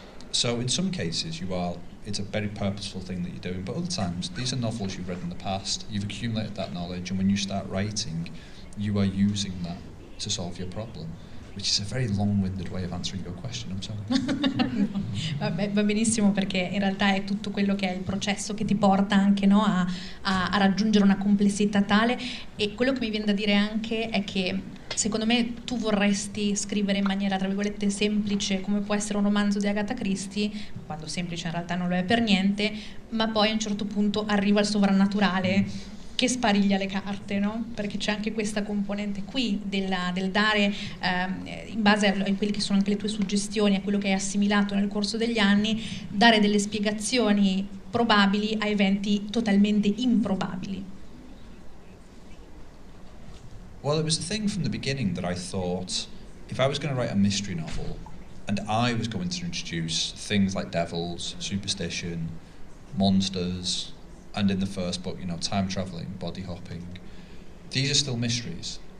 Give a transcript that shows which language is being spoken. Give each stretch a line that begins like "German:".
English: So in some cases it's a very purposeful thing that you're doing, but other times these are novels you've read in the past, you've accumulated that knowledge, and when you start writing, you are using that to solve your problem. Which is a very long-winded way of answering your question, I'm sorry.
Italian: Vabbè, va benissimo, perché in realtà è tutto quello che è il processo che ti porta anche, no, a raggiungere una complessità tale, e quello che mi viene da dire anche è che secondo me tu vorresti scrivere in maniera tra virgolette semplice, come può essere un romanzo di Agatha Christie, quando semplice in realtà non lo è per niente, ma poi a un certo punto arriva il sovrannaturale che spariglia le carte, no? Perché c'è anche questa componente qui del dare, in base a quelle che sono anche le tue suggestioni, a quello che hai assimilato nel corso degli anni, dare delle spiegazioni probabili a eventi totalmente improbabili.
English: Well, it was a thing from the beginning that I thought, if I was going to write a mystery novel, and I was going to introduce things like devils, superstition, monsters, and in the first book, time travelling, body hopping, these are still mysteries.